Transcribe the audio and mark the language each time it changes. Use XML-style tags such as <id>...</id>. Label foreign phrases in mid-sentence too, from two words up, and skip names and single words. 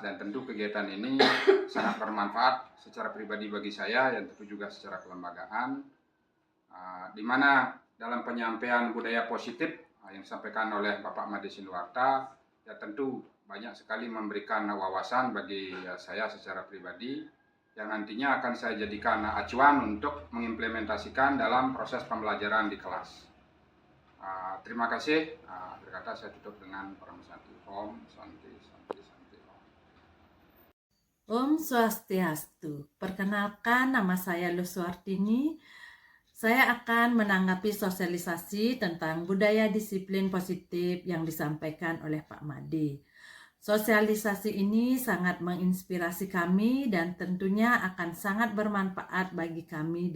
<id>dan tentu kegiatan ini sangat bermanfaat secara pribadi bagi saya dan tentu juga secara kelembagaan, di mana dalam penyampaian budaya positif yang disampaikan oleh Bapak Made Sinduarta, ya tentu banyak sekali memberikan wawasan bagi saya secara pribadi yang nantinya akan saya jadikan acuan untuk mengimplementasikan dalam proses pembelajaran di kelas. Terima kasih. Berkata saya tutup dengan Parama Santi.</id> <sa>Om Santi Santi Santi Om. Om Swastiastu.</sa> <id>Perkenalkan, nama saya Luswartini. Saya akan menanggapi sosialisasi tentang budaya disiplin positif yang disampaikan oleh Pak Made. Sosialisasi ini sangat menginspirasi kami dan tentunya akan sangat bermanfaat bagi kami.</id>